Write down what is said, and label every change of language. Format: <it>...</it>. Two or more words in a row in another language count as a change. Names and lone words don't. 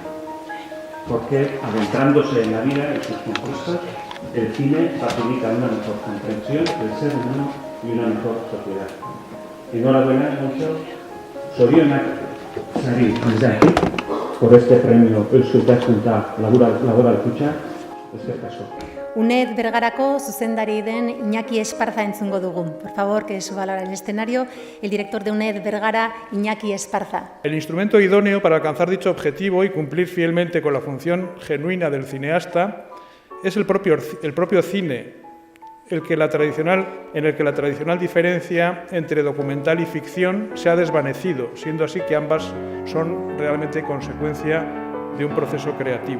<es>Porque, adentrándose en la vida y sus conquistas, el cine facilita una mejor comprensión del ser humano y una mejor sociedad. Enhorabuena, Montxo.</es> <eu>Zorionak sari</eu> <es>Armendariz por este premio Eusko Ikaskuntza Laboral Kutxa.</es> <eu>Eskerrik asko. UNED Bergarako zuzendari den Iñaki Esparza entzungo dugu.</eu> <es>Por favor, que suba al escenario el director de UNED Bergara, Iñaki Esparza. El instrumento idóneo para alcanzar dicho objetivo y cumplir fielmente con la función genuina del cineasta es el propio cine, en el que la tradicional diferencia entre documental y ficción se ha desvanecido, siendo así que ambas son realmente consecuencia de un proceso creativo.</es>